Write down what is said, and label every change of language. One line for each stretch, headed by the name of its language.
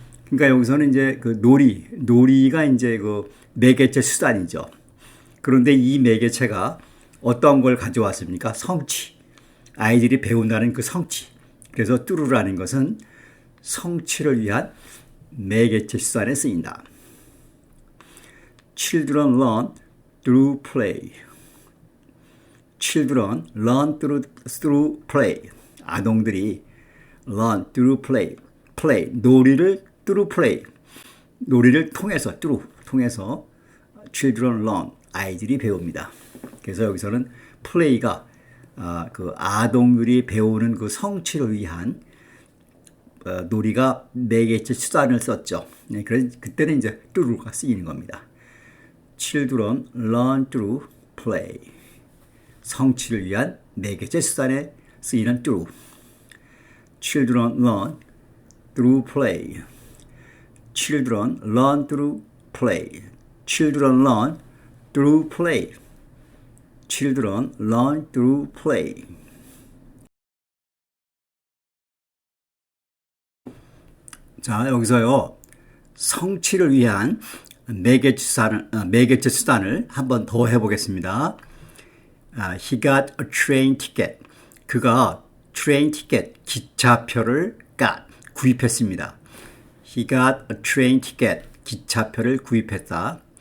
Korean: 그러니까 여기서는 이제 그 놀이가 이제 그 매개체 수단이죠. 그런데 이 매개체가 어떤 걸 가져왔습니까? 성취. 아이들이 배운다는 그 성취. 그래서 through라는 것은 성취를 위한 매개체 수단에 쓰인다.
English: Children learn through play. Children learn through play.
Korean: 아동들이
English: learn through play.
Korean: 놀이를
English: through play.
Korean: 놀이를 통해서 통해서
English: children learn.
Korean: 아이들이 배웁니다. 그래서 여기서는 play가 그 아동들이 배우는 그 성취를 위한 놀이가 매개체 수단을 썼죠. 네, 그래서 그때는 이제 through가 쓰이는 겁니다.
English: Children learn through play.
Korean: 성취를 위한 매개체 수단에 쓰이는 through.
English: Children learn through play. Children learn through play. Children learn through play. Children learn through play.
Korean: 자, 여기서요. 성취를 위한 매개체 수단을 한 번 더 해보겠습니다.
English: He got a train ticket.
Korean: 그가 train ticket, 기차표를 구입했습니다.
English: He got a train ticket,
Korean: 기차표를 구입했다.